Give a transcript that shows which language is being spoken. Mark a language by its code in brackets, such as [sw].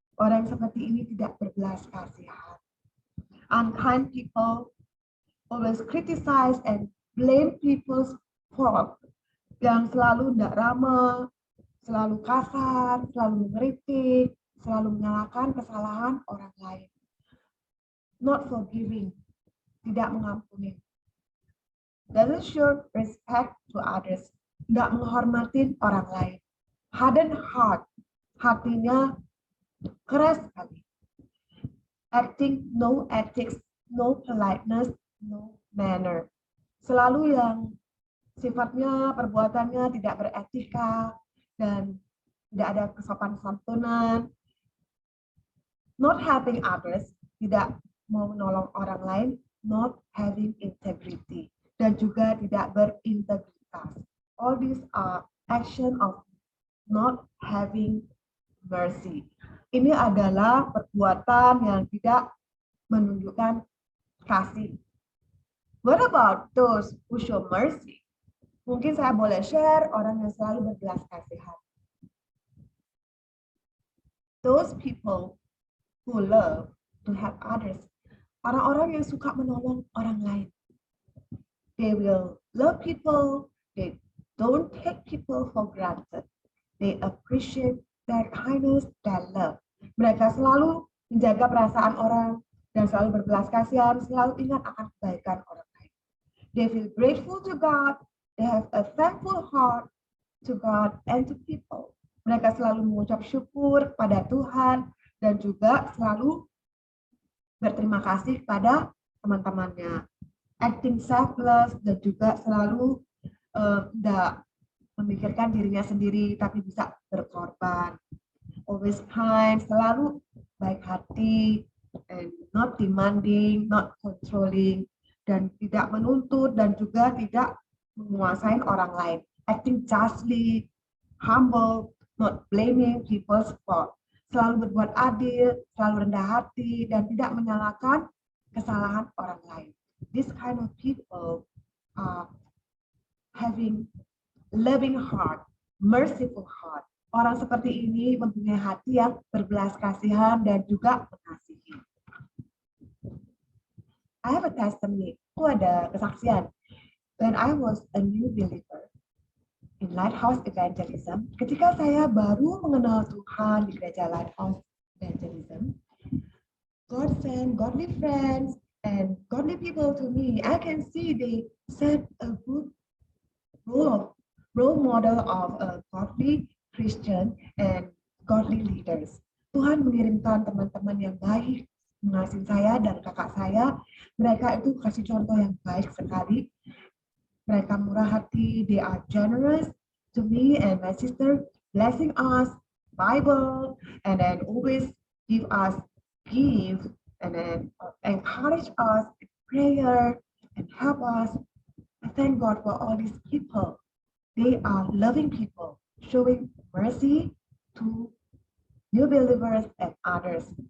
[id] Orang seperti ini tidak berbelas kasihan. [en] Unkind people always criticize and blame people's fault. [id] Yang selalu tidak ramah, selalu kasar, selalu mengkritik, selalu menyalahkan kesalahan orang lain. [en] Not forgiving, [id] tidak mengampuni. [en] Doesn't show respect to others, [id] tidak menghormati orang lain. [en] Hardened heart, [id] hatinya keras sekali. [en] Acting no ethics, no politeness, no manner. [id] Selalu yang sifatnya, perbuatannya tidak beretika dan tidak ada kesopan santunan. [en] Not helping others, [id] tidak mau menolong orang lain. [en] Not having integrity, [id] dan juga tidak berintegritas. [en] All these are action of not having mercy. [id] Ini adalah perbuatan yang tidak menunjukkan kasih. [en] What about those who show mercy? [id] Mungkin saya boleh share orang yang selalu berbelas kasihan. [en] Those people who love to help others. [id] Orang-orang yang suka menolong orang lain. [en] They will love people. They don't take people for granted. They appreciate their kindness, their love. [id] Mereka selalu menjaga perasaan orang dan selalu berbelas kasihan, selalu ingat akan kebaikan orang lain. [en] They feel grateful to God. They have a thankful heart to God and to people. [id] Mereka selalu mengucap syukur pada Tuhan dan juga selalu berterima kasih pada teman-temannya. [en] Acting selfless [id] dan juga selalu tidak memikirkan dirinya sendiri tapi bisa berkorban. [en] Always kind, [id] selalu baik hati, [en] and not demanding, not controlling, [id] dan tidak menuntut dan juga tidak menguasai orang lain. [en] Acting justly, humble, not blaming people's fault. [id] Selalu berbuat adil, selalu rendah hati, dan tidak menyalahkan kesalahan orang lain. [en] This kind of people are having loving heart, merciful heart. [id] Orang seperti ini mempunyai hati yang berbelas kasihan dan juga mengasihi. [en] I have a testimony. [id] Aku ada kesaksian. [en] When I was a new believer in Lighthouse Evangelism, [id] ketika saya baru mengenal Tuhan di gereja Lighthouse Evangelism, [en] God sent godly friends and godly people to me. I can see they set a good role model of a godly Christian and godly leaders. [id] Tuhan mengirimkan teman-teman yang baik mengasihi saya dan kakak saya. Mereka itu kasih contoh yang baik sekali. Mereka murah hati, [en] they are generous to me and my sister, blessing us, Bible, and then always give us gift, and then encourage us in prayer and help us. I thank God for all these people. They are loving people, showing mercy to new believers and others.